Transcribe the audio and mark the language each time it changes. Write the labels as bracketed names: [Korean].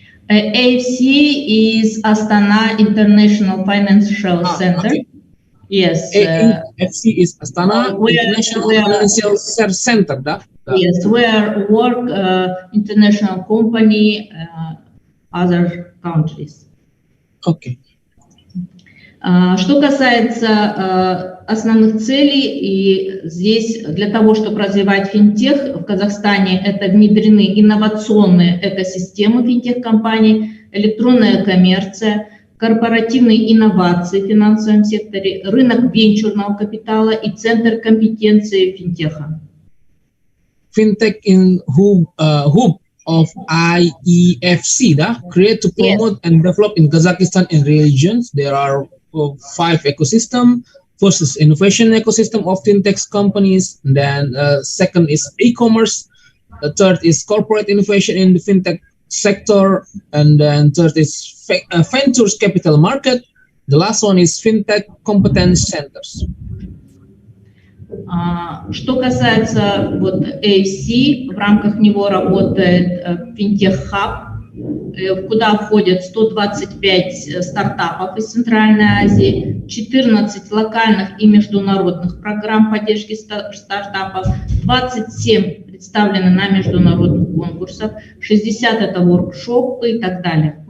[English] AFC is Astana International Financial Center. Okay. Yes. AFC is Astana International Financial Center. Yes, where work international company, other countries. Okay. [Russian] Что касается основных целей, и здесь для того, чтобы развивать финтех в Казахстане, это внедрены инновационные экосистемы финтех-компаний, электронная коммерция, корпоративные инновации в финансовом секторе, рынок венчурного капитала и центр компетенции финтеха. [English] Fintech in hub of IEFC, create to promote and develop in Kazakhstan and regions. There are 5 ecosystems. First is innovation ecosystem of fintech companies. And then second is e-commerce. The third is corporate innovation in the fintech sector. And then third is ventures capital market. The last one is fintech competence centers. [Russian] Что касается вот AFC, в рамках него работает Fintech Hub, куда входят 125 стартапов из Центральной Азии, 14 локальных и международных программ поддержки стартапов, 27 представлены на международных конкурсах, 60 это воркшопы и так далее.